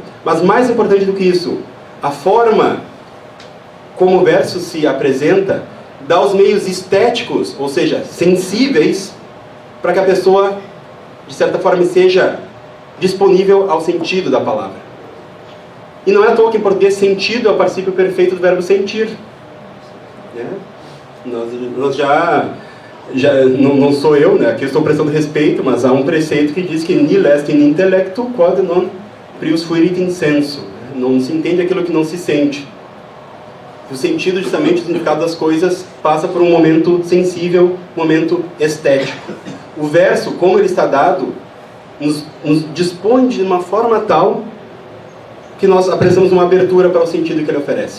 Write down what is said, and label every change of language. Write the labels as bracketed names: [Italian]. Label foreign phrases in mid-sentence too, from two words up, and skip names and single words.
[Portuguese] Mas mais importante do que isso, a forma como o verso se apresenta dá os meios estéticos, ou seja, sensíveis, para que a pessoa, de certa forma, seja disponível ao sentido da palavra. E não é à toa que em português sentido é o particípio perfeito do verbo sentir. Né? Nós já não sou eu, né? Aqui eu estou prestando respeito, mas há um preceito que diz que [Latin] nil est in intellectu quod non prius fuerit in sensu. [Portuguese] Não se entende aquilo que não se sente. O sentido, justamente, o significado das coisas passa por um momento sensível, um momento estético. O verso, como ele está dado, nos dispõe de uma forma tal que nós apresentamos uma abertura para o sentido que ele oferece.